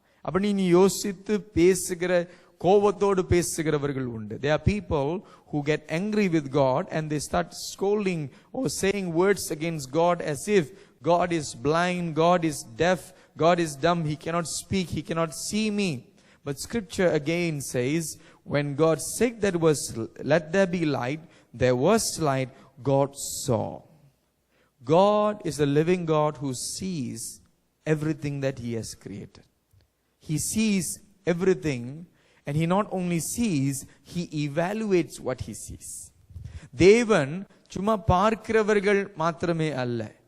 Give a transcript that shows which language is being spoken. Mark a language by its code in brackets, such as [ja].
[ta] அப்படி நீ யோசித்து பேசுகிற கோபத்தோடு பேசுகிறவர்கள் உண்டு. [en] There are people who get angry with God and they start scolding or saying words against God as if God is blind, God is deaf, God is dumb, he cannot speak, he cannot see me. But scripture again says, when God said there was, let there be light, there was light, God saw. God is a living God who sees everything that he has created. He sees everything, and he not only sees, he evaluates what he sees. [ta] தேவன் சும்மா பார்க்கிறவர்கள் மாத்திரமே அல்ல.